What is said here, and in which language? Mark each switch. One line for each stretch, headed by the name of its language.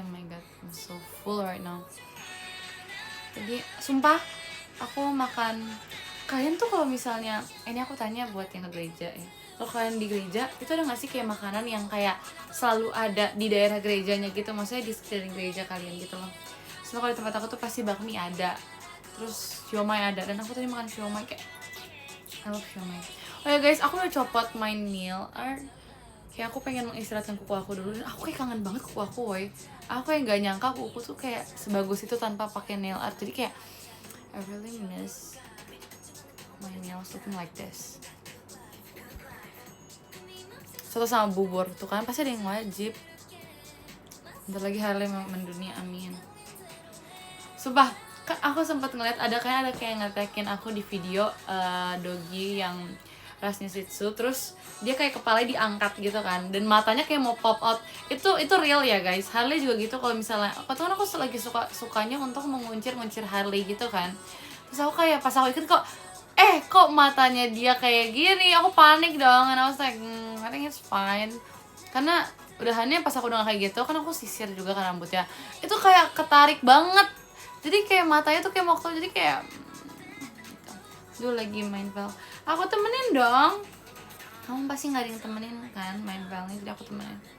English: Oh my god, I'm so full right now.
Indonesian: Jadi sumpah aku makan. Kalian tuh kalau misalnya, ini aku tanya buat yang ke gereja ya, kalau kalian di gereja itu ada gak sih kayak makanan yang kayak selalu ada di daerah gerejanya gitu, maksudnya di sekeliling gereja kalian gitu loh. Soalnya kalau di tempat aku tuh pasti bakmi ada, terus siomay ada, dan aku tadi makan siomay kayak
English: I love siomay.
Indonesian: Oh ya guys, aku udah copot
English: my nail art.
Indonesian: Kayak aku pengen mengistirahatkan kuku aku dulu, dan aku kayak kangen banget kuku aku, woy. Aku kayak gak nyangka kuku tuh kayak sebagus itu tanpa pakai nail art. Jadi kayak
English: I really miss my nails looking like this.
Indonesian: Soto sama bubur tuh kan pasti ada yang wajib. Bentar lagi Harley mendunia, amin. Sumpah, kan aku sempat ngeliat ada kayak ngetekin aku di video doggy yang rasnya Shih Tzu, terus dia kayak kepalanya diangkat gitu kan, dan matanya kayak mau
English: pop out.
Indonesian: Itu real ya guys. Harley juga gitu. Kalau misalnya aku lagi sukanya untuk menguncir Harley gitu kan, terus aku kayak pas aku ikut kok matanya dia kayak gini, aku panik dong.
English: And I was like, I think it's fine.
Indonesian: Karena udahannya pas aku udah kayak gitu kan, aku sisir juga kan rambutnya, itu kayak ketarik banget. Jadi kayak matanya tuh kayak mau keluar, jadi kayak gitu. Dulu lagi main val, aku temenin dong. Kamu pasti nggak ada yang temenin kan main valnya, jadi aku temenin.